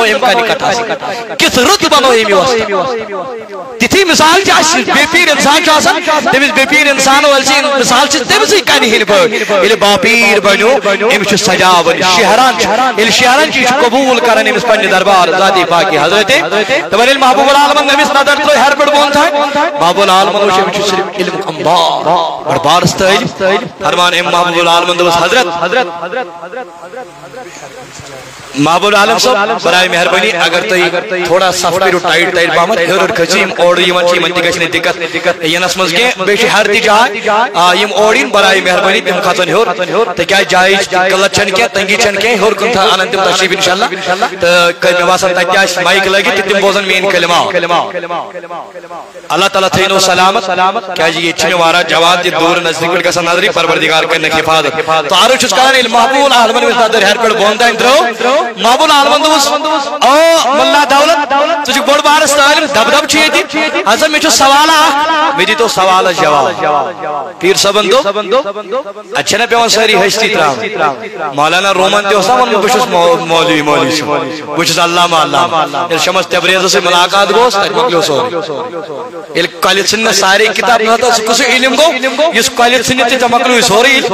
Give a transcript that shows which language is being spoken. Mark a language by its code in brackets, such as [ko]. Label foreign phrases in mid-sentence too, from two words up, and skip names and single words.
[ks] أمۍ کنہِ کٹھس کِژھ رٕژ بنو أمۍ وۄستہٕ تِتھی مثال چھِ اَسہِ بے پیٖر اِنسان چھُ آسان تٔمِس بے پیٖر اِنسان وٲلۍ سٕنٛز مثال چھِ تٔمسٕے کنہِ ہِنٛدۍ پٲٹھۍ ییٚلہِ باپیٖر بنیو أمِس چھُ سجاوان شہران چھُ ییٚلہِ شہران چھُ یہِ چھُ قبوٗل کران أمِس پننہِ دربار ذاتی پاکی حضرت دپان ییٚلہِ محبوب العالمن أمِس نظر ترٲے ہر پٮ۪ٹھ بۄن تانۍ محبوب العالمن وٕچھ أمِس چھُ صرف علم امبار بڑٕ بارس تعلیٖم فرمان أمۍ محبوب العالمن دوٚپُس حضرت محبوب العالم صاحب برائے مہربانی اگر تُہۍ تھوڑا صف کٔرِو ٹایٹ ٹایٹ پہمت ہیوٚر کھٔژِو یِم اورٕ یِوان چھِ یِمن تہِ گژھِ نہٕ دِقت یِنس منٛز کینٛہہ بیٚیہِ چھِ ہر تہِ جاے یِم اورٕ یِن برائے مہربانی تِم کھژن ہیوٚر تِکیٛازِ جایِچ قٕلت چھنہٕ کینٛہہ تنگی چھنہٕ کینٛہہ ہیوٚر کُن انن تِم تشریٖف انشاءاللہ تہٕ مےٚ باسان تتہِ تہِ آسہِ مایِک لٲگِتھ تہٕ تِم بوزن میٲنۍ کلمات اللہ تعالیٰ تھٲینو سلامت کیٛازِ ییٚتہِ چھِ مےٚ واریاہ جواد تہِ دوٗر نزدیٖک پٲٹھۍ گژھان نظرِ پروردگار کَرنٕکھ حِفاظت تہٕ عرض چھُس کران ییٚلہِ محبوب العالمن أمِس نظر ہیٚرِ پٮ۪ٹھ بۄن تانۍ ترٛٲو محبوب العالمن او ملا دولت ژٕ چھُکھ بوٚڑ بارس تعلیٖم دب چھُ ییٚتہِ ہسا مےٚ چھُ سوال اکھ مےٚ دِتو سوالس جواب پیٖر صٲبن دوٚپ اتہِ چھنا پیوان سٲری ہستی تراوٕنۍ مولانا رومن تہِ اوس نا ووٚنمُت بہٕ چھُس مولوی صٲب بہٕ چھُس علامہ ییٚلہِ شمس تبریزس سۭتۍ مُلاقات گوس تتہِ مۄکلیو سورُے ییٚلہِ کۄلہِ ژھٕنہِ سارے کِتاب نہ سُہ کُس علم گوٚو یُس کۄلہِ ژھٕنہِ تہِ ژےٚ مۄکلیوٕے سورُے